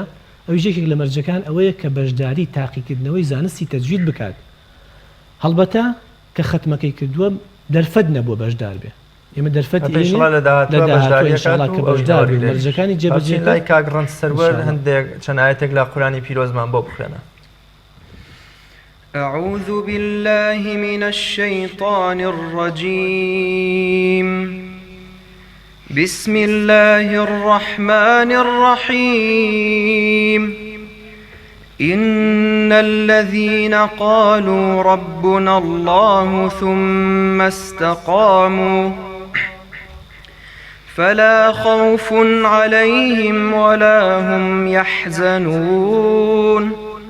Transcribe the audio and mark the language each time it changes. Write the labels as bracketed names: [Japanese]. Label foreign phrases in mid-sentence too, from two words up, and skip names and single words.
[Central Kurdish] ئەوی یەکێک لە مەرجەکان ئەوەیە کە بەشداری تاقیکردنەوەی زانستی تەجوید بکات هەڵبەتە کە خەتمەکەی کردووە دەرفەت نەبووە بەشدار بێ ئێمە دەرفەتی کە بەشدار مەرجەکانی جێبەجێ لای کاک ڕەنسەروەر هەندێک چەند ئایەتێک لە قورئانی پیرۆزمان بۆ بخوێنە [Arabic] أعوذ بالله من الشيطان الرجيم بسم الله الرحمن الرحيم إن الذين قالوا ربنا الله ثم استقاموا فلا خوف عليهم ولا هم يحزنون